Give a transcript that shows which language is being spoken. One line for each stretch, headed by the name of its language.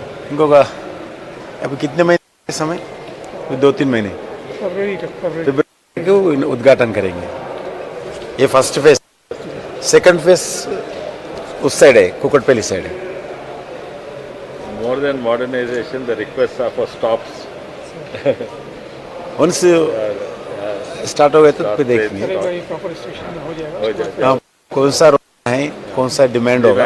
Telugu: ఇంకొక
Hindi: अभी कितने महीने समय? 2-3 महीने फरवरी को उद्घाटन करेंगे. ये फर्स्ट फेज. सेकंड फेज उस साइड है, कुकटपल्ली साइड है.
English: more than modernization, the requests are for stops.
Hindi: Once start हो गए तो फिर देखेंगे प्रॉपर स्टेशन हो जाएगा. हो जाए. हाँ, कौन सा रोड है, कौन सा डिमांड होगा,